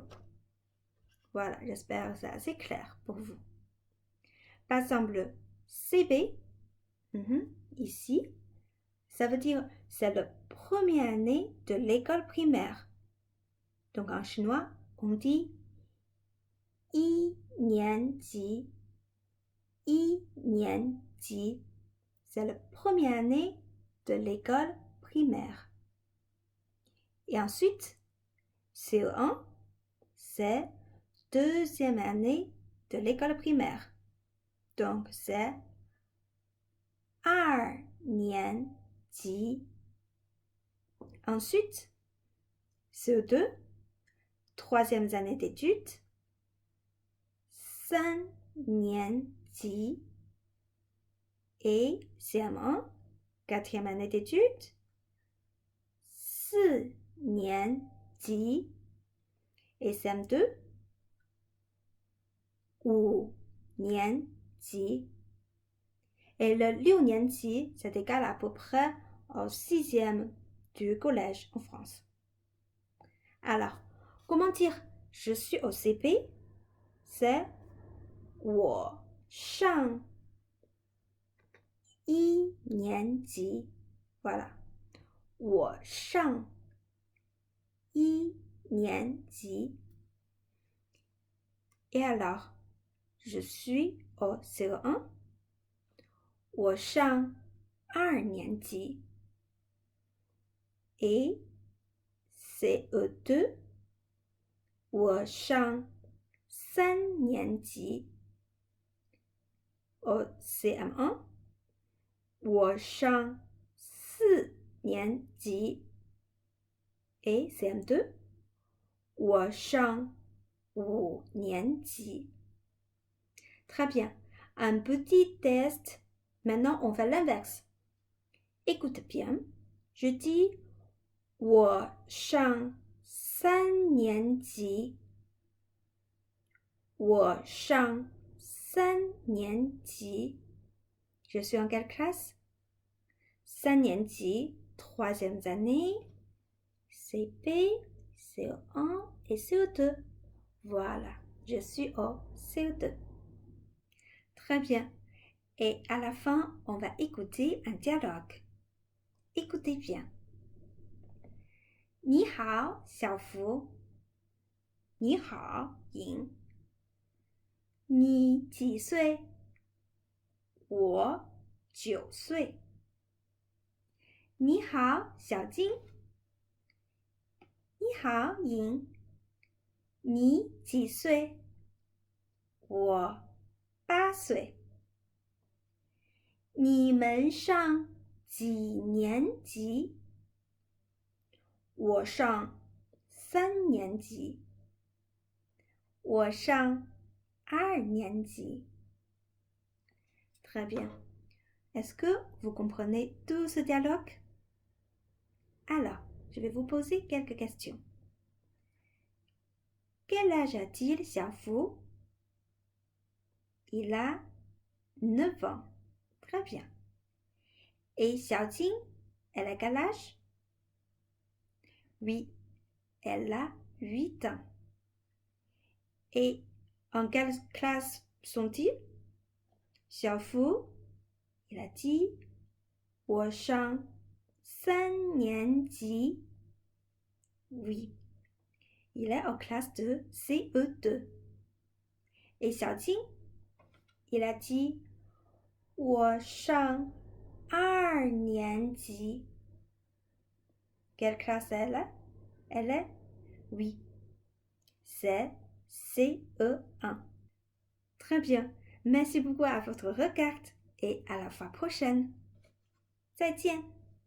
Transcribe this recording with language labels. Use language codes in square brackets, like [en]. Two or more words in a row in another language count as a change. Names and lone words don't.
[fr] Voilà, j'espère que c'est assez clair pour vous. Par exemple, CB, ici, ça veut dire c'est la première année de l'école primaire. Donc en chinois, on dit [zh] 一年级. 一年级. [fr] C'est la première année de l'école primaire. Et ensuite, CE1, c'est deuxième année de l'école primaire. Donc c'est [zh] 二年级. [fr] Ensuite, CE2, troisième année d'études, [zh] 三年级. [fr] Et CM1, quatrième année d'études, [zh] 四年级. [fr] Et CM2, [zh] 五年级. [fr] Et le [zh] 六年级, [fr] c'est égal à peu près au 6e du collège en France. Alors, comment dire je suis au CP? C'est [zh] 我上一年级. [fr] Voilà. [zh] 我上一年级. [fr] Et alors, je suis au CE1. [zh] 我上二年级. [fr] Et CE2, [zh] 我上三年级. Au CM1, 我上四年级. Et CM2, 我上五年级. [fr] Très bien. Un petit test. Maintenant, on fait l'inverse. Écoute bien. Je dis [zh] 我上3年级。我上3年级。 [fr] Je suis en quelle classe? [zh] 3 年级, [fr] troisième année, CP, CO1 et CO2. Voilà, je suis au CO2. Très bien. Et à la fin, on va écouter un dialogue. Écoutez bien. [zh] 你好，小福。你好，莹。你几岁？我9岁。你好，小金。你好，莹。你几岁？我8岁。你们上几年级？我上3年级。我上2年级。 [fr] Très bien. Est-ce que vous comprenez tout ce dialogue? Alors, je vais vous poser quelques questions. Quel âge a-t-il, Xiaofu? Il a 9 ans. Très bien. Et Xiaojing, elle a quel âge? Oui, elle a 8 ans. Et en quelle classe sont-ils? Xiaofu, il a dit [zh] 我上3年级. [fr] Oui, il est en classe de CE2. Et Xiaojing, il a dit [zh] 我上2年级. [fr] Quelle classe elle est? Elle est? Oui, c'est CE1. Très bien. Merci beaucoup à votre regard et à la fois prochaine. [zh] 再见。